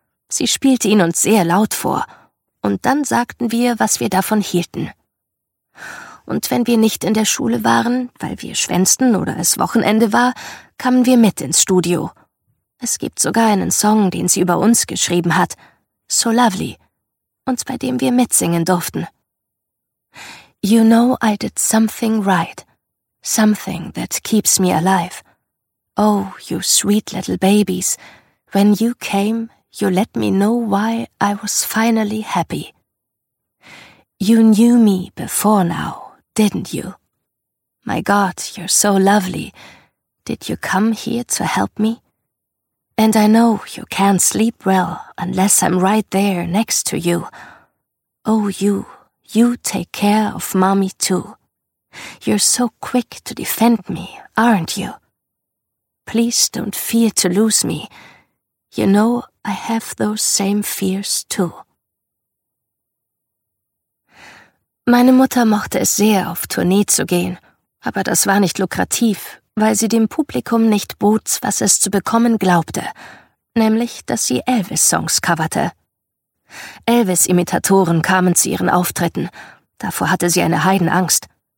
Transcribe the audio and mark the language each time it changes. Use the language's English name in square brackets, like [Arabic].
[German] Sie spielte ihn uns sehr laut vor, und dann sagten wir, was wir davon hielten. Und wenn wir nicht in der Schule waren, weil wir schwänzten oder es Wochenende war, kamen wir mit ins Studio. Es gibt sogar einen Song, den sie über uns geschrieben hat, »So Lovely«, und bei dem wir mitsingen durften. [English] »You know I did something right, something that keeps me alive. Oh, you sweet little babies, when you came, you let me know why I was finally happy. You knew me before now, didn't you? My God, you're so lovely. Did you come here to help me? And I know you can't sleep well unless I'm right there next to you. Oh, you... You take care of mommy too. You're so quick to defend me, aren't you? Please don't fear to lose me. You know, I have those same fears too. [German] Meine Mutter mochte es sehr, auf Tournee zu gehen, aber das war nicht lukrativ, weil sie dem Publikum nicht bot, was es zu bekommen glaubte, nämlich, dass sie Elvis-Songs coverte. Elvis-Imitatoren kamen zu ihren Auftritten. Davor hatte sie eine Heidenangst.